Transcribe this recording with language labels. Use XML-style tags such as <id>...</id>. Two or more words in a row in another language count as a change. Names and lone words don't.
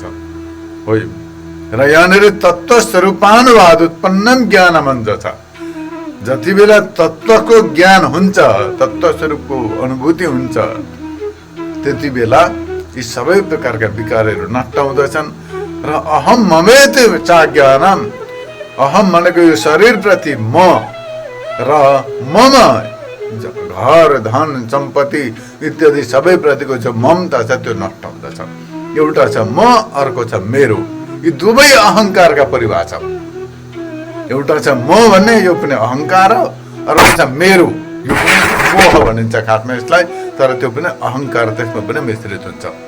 <ne>हो र यहाँनिर</ne> <sa>तत्त्व स्वरूपानुवाद उत्पन्नम ज्ञानमञ्च</sa> <ne>छ। जति बेला तत्त्वको ज्ञान हुन्छ, तत्त्व स्वरूपको अनुभूति हुन्छ, त्यति बेला यी सबै प्रकारका विकारहरू नष्ट हुँदछन्। र</ne> <sa>अहम ममेति चा ज्ञानम,</sa> <ne>अहम भनेको यो शरीरप्रति म र मम घर धन सम्पत्ति इत्यादि सबै प्रतिको जो ममता छ त्यो नष्ट हुँदछ। एउटा छ म, अर्को छ मेरो। यी दुवै अहङ्कारका परिभाषा। एउटा छ म भन्ने, यो पनि अहङ्कार हो, अर्को छ मेरो, यो पनि मोह भनिन्छ खासमा यसलाई, तर त्यो पनि अहङ्कार त्यसमा पनि मिश्रित हुन्छ।</ne>